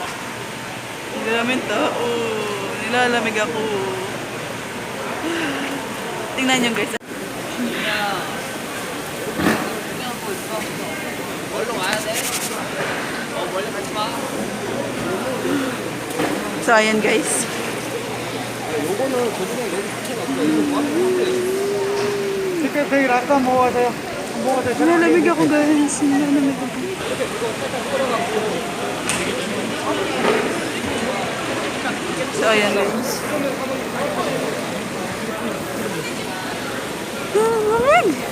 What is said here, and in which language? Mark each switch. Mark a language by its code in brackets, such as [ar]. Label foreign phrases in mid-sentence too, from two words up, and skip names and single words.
[tl] Ang daming tao. Nilalamig ako. Tingnan nyo guys. So, ayan guys. [ko] 되게 아까 먹어야 [tl] Nilalamig ako guys. Nilalamig ako. So, ayan guys. Lamig!